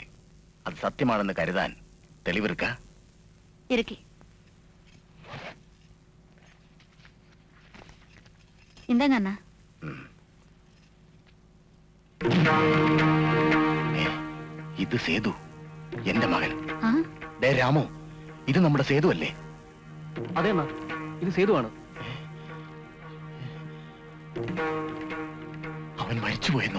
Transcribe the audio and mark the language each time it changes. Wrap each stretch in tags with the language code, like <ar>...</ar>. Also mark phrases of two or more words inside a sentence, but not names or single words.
<ta>அது சத்தியமானன்னு கருதான் தெளிவு இருக்கா? இருக்கு. இந்தாங்க அண்ணா.</ta> <ml>ഇത് സേതു, എന്റെ മകൻ. ആ? ഡേ രാമു, ഇത് നമ്മുടെ സേതു അല്ലേ? അതെ അണ്ണാ, ഇത് സേതുവാണ്. അവൻ മരിച്ചുപോയെന്നോ?</ml>